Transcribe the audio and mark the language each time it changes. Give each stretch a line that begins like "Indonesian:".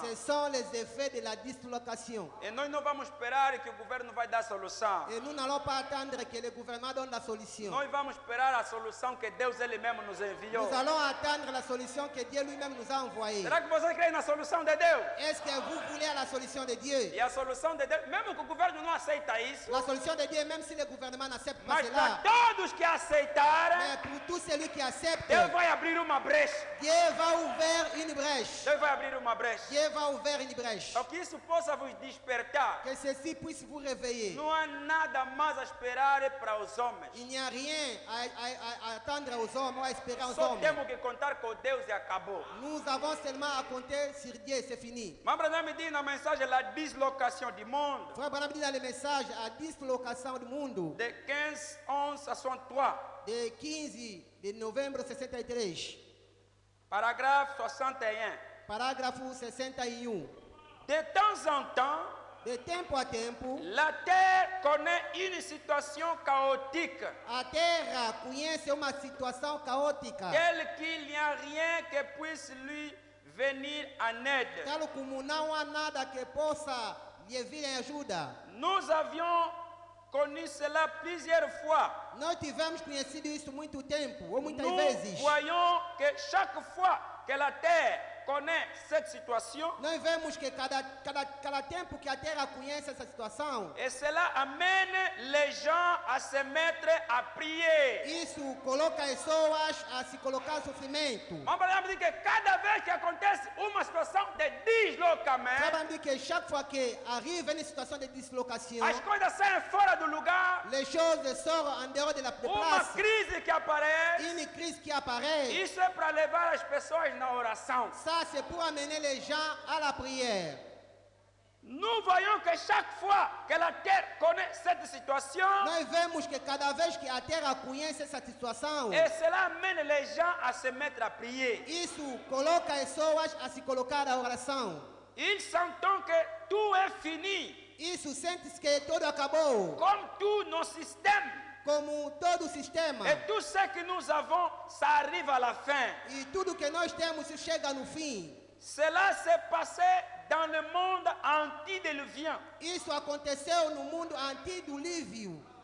French: Ce sont les effets de la dislocation.
Portuguese: E nós não vamos esperar que o governo vai dar a solução.
French: Et nous n'allons pas attendre que le gouvernement donne la solution.
Portuguese: Nós vamos esperar a solução que Deus Ele mesmo nos enviou.
French: Nous allons attendre la solution que Dieu lui-même nous a envoyée.
Portuguese: Será que você crê na solução de Deus?
French: Est-ce que vous voulez la solution de Dieu?
Portuguese: E a solução de Deus, mesmo que o governo não aceita isso,
French: La solution de Dieu, même si le gouvernement n'accepte pas
Portuguese: mas para
French: cela,
Portuguese: todos que aceitarem,
French: mais pour tout celui qui accepte,
Portuguese: Deus vai abrir uma brecha.
French: Dieu va ouvrir une brèche.
Portuguese: Deus vai abrir uma brecha.
French: Dieu va ouvrir une brèche.
Portuguese: Para que isso possa vos despertar.
French: Que ceci puisse vous réveiller.
Portuguese: Não há nada mais a esperar para os homens.
French: Il n'y a rien à attendre aux hommes ou à espérer aux
Portuguese: Só
French: hommes.
Portuguese: temos que contar com Deus e acabou.
French: Nous avons seulement à compter sur Dieu, c'est fini.
Portuguese: Mas Branham me diz na mensagem a deslocação do mundo,
French: Frère Branham dit dans le message à dislocation du monde
Portuguese: de 15, 11 a 63,
French: de 15 de novembre 63,
Portuguese: parágrafo 61. parágrafo 61.
French: De temps en temps,
Portuguese: De tempo a tempo,
French: la terre connaît une situation chaotique,
Portuguese: a terra conhece uma situação caótica,
French: telle qu'il n'y a rien que puisse lui venir en aide.
Portuguese: tal como não há nada que possa lhe vir em ajuda.
French: Nous avions connu cela plusieurs fois.
Portuguese: Nós tivemos conhecido isso muito tempo, ou muitas
French: Nous
Portuguese: vezes.
French: voyons que chaque fois que la terre connaît cette situation
Portuguese: nós vemos que cada tempo que a terra conhece essa situação,
French: et cela amène les gens à se mettre à prier.
Portuguese: isso coloca as pessoas a se colocar em sofrimento.
French: On peut dire que
Portuguese: cada vez que acontece uma situação de deslocamento, Sabe dizer que
French: chaque fois que arrive une situation de dislocation,
Portuguese: as coisas saem fora do lugar,
French: les choses sortent en dehors de la
Portuguese: uma
French: place.
Portuguese: crise que aparece,
French: Une crise qui apparaît,
Portuguese: isso é para levar as pessoas na oração.
French: ça c'est pour amener les gens à la prière. Nous voyons que chaque fois que la terre connaît cette situation,
Portuguese: Nós vemos que cada vez que a terra conhece essa situação,
French: et cela amène les gens à se mettre à prier.
Portuguese: isso coloca as pessoas a se colocar na oração.
French: Ils sentent que tout est fini,
Portuguese: Isso sente que tudo acabou,
French: comme tous nos systèmes.
Portuguese: como todo o sistema.
French: Et tout ce que nous avons, ça arrive à la fin.
Portuguese: E tudo que nós temos chega no fim.
French: Cela s'est passé dans le monde antédiluvien.
Portuguese: Isso aconteceu no mundo antidilúvio